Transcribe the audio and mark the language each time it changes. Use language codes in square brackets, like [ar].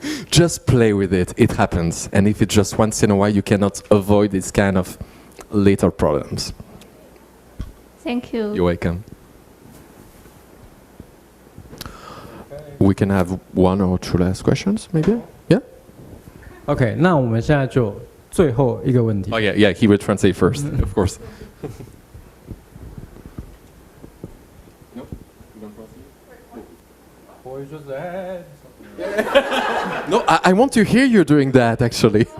[en] Just play with it, it happens. And if it's just once in a while, you cannot avoid this kind of little problems. Thank you. You're welcome. We can have one or two last questions, maybe? Yeah? [zh] OK， 那我们现在就最后一个问题。 [en] Oh yeah, yeah, he will translate first, of course. No, I want to hear you doing that, actually.